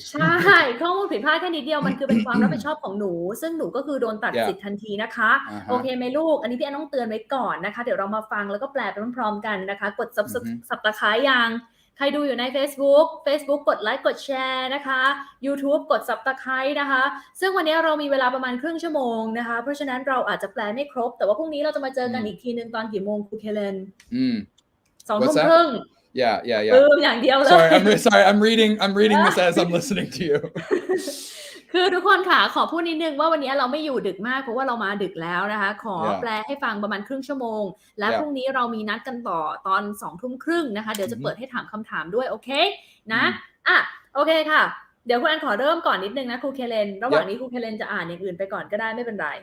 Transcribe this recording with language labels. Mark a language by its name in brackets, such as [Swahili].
[Thai] ใช่ข้อมูลผิดพลาดแค่นิดเดียวมันคือเป็นความรับผิดชอบของหนูซึ่งหนูก็คือโดนตัดสิทธิ์ทันทีนะคะโอเคไหมลูกอันนี้พี่แอนต้องเตือนไว้ก่อนนะคะเดี๋ยวเรามาฟังแล้วก็แปลไปพร้อมๆกันนะคะกด Subscribe ยังใครดูอยู่ใน Facebook กดไลค์กดแชร์นะคะ YouTube กด Subscribe นะคะซึ่งวันนี้เรามีเวลาประมาณครึ่งชั่วโมงนะคะเพราะฉะนั้นเราอาจจะแปลไม่ครบแต่ว่าพรุ่งนี้เราจะมาเจอกันอีกทีนึงตอนกี่โมงครูเคเลน20:30 [English] Yeah. [Thai] อย่างเดียวเลย [English] Sorry, I'm reading this as I'm listening to you [Thai] คือทุกคนค่ะขอพูดนิดนึงว่าวันนี้เราไม่อยู่ดึกมากเพราะว่าเรามาดึกแล้วนะคะขอแปลให้ฟังประมาณครึ่งชั่วโมงและพรุ่งนี้เรามีนัดกันต่อตอน 20:30 นะคะเดี๋ยวจะเปิดให้ถามคำถามด้วยโอเคนะโอเคค่ะเดี๋ยวคุณอันขอเริ่มก่อนนิดนึงนะครูเคเลนระหว่างนี้ครูเคเลนจะอ่านอย่างอื่นไปก่อนก็ได้ไม่เป็นไร